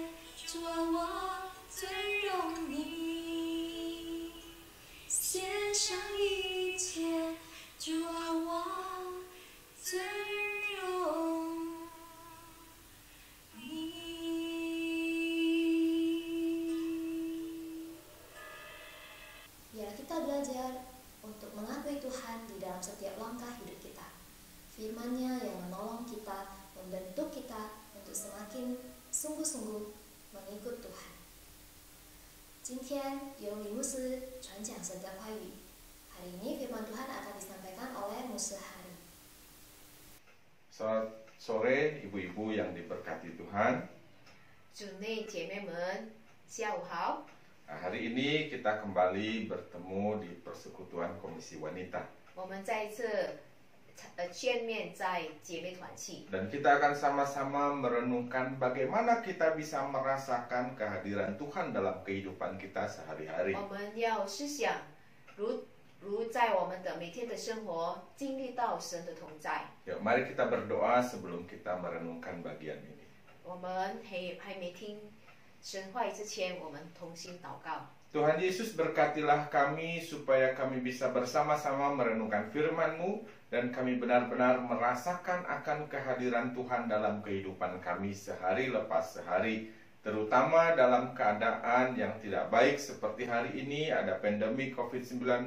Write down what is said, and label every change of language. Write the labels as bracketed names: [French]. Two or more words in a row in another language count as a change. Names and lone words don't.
[Chinese] 主啊，我尊荣你，献上一切。主啊，我尊荣你。 [Indonesian] Biar kita belajar untuk mengakui Tuhan di dalam setiap langkah hidup kita. Firman-Nya yang menolong kita, membentuk kita untuk semakin sungguh-sungguh mengikut Tuhan. [Chinese] 今天由李牧师传讲神的话语。 [Indonesian] Hari ini firman Tuhan akan disampaikan oleh Musa Hari. Selamat sore ibu-ibu yang diberkati Tuhan. [Chinese] 主内姐妹们，下午好。 [Indonesian] Hari ini kita kembali bertemu di Persekutuan Komisi Wanita. [Chinese] 我们再一次见面在姐妹团契。 [Indonesian] Dan kita akan sama-sama merenungkan bagaimana kita bisa merasakan kehadiran Tuhan dalam kehidupan kita sehari-hari. [Chinese] 我们要思想，如在我们的每天的生活经历到神的同在。 [Indonesian] Yuk, mari kita berdoa sebelum kita merenungkan bagian ini. [Chinese] 我们还没听神话语之前，我们同心祷告。 [Indonesian] Tuhan Yesus, berkatilah kami supaya kami bisa bersama-sama merenungkan firman-Mu dan kami benar-benar merasakan akan kehadiran Tuhan dalam kehidupan kami sehari lepas sehari, terutama dalam keadaan yang tidak baik seperti hari ini, ada pandemi COVID-19.